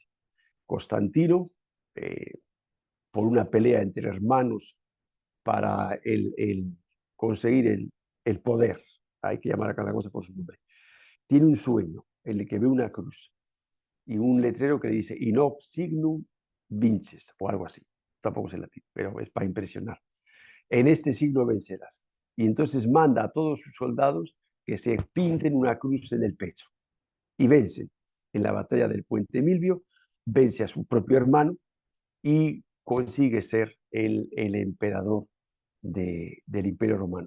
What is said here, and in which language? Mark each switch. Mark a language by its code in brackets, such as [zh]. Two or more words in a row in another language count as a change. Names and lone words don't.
[es] Constantino, por una pelea entre hermanos para conseguir el poder, hay que llamar a cada cosa por su nombre, tiene un sueño en el que ve una cruz y un letrero que dice [la] in hoc signum vinces, [es] o algo así. Tampoco sé latín, pero es para impresionar. En este signo vencerás. Y entonces manda a todos sus soldados que se pinten una cruz en el pecho y vencen. En la batalla del Puente Milvio, vence a su propio hermano y consigue ser el emperador del Imperio Romano.